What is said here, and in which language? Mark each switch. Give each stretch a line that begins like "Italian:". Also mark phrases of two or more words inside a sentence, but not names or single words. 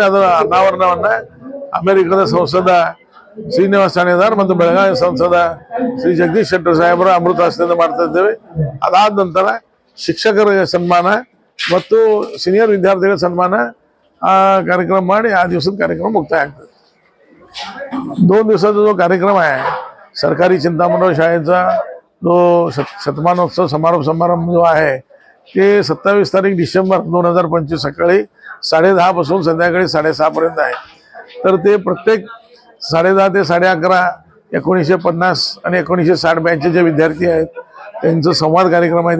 Kannada: ಅದರ ಅನಾವರಣವನ್ನ ಅಮೆರಿಕದ ಸಂಸದ ಶ್ರೀನಿವಾಸ್ ಠಾಣೇದಾರ್ ಮತ್ತು ಬೆಳಗಾವಿ ಸಂಸದ ಶ್ರೀ ಜಗದೀಶ್ ಶೆಟ್ಟರ್ ಸಾಹೇಬರ ಅಮೃತ ಹಸ್ತದಿಂದ ಮಾಡ್ತಾ ಇದ್ದೇವೆ. ಅದಾದ ನಂತರ ಶಿಕ್ಷಕರ ಸನ್ಮಾನ ಮತ್ತು ಸೀನಿಯರ್ ವಿದ್ಯಾರ್ಥಿಗಳ ಸನ್ಮಾನ ಆ कार्यक्रम ಮಾಡಿ ಆ ದಿವಸದ ಕಾರ್ಯಕ್ರಮ मुक्ताय ಆಗ್ತದೆ.
Marathi: 2 दिवसाचा जो कार्यक्रम आहे सरकारी चिंतामणराव शाळेचा जो शतमानोत्सव समारोप जो आहे ते 27 तारीख डिसेंबर 2025 सकाळी 10:30 पासून संध्याकाळी 6:30 पर्यंत आहे. तर ते प्रत्येक 10:30 ते 11:30 1950 आणि 1960 बॅचचे जे विद्यार्थी आहेत त्यांचा संवाद कार्यक्रम आहे.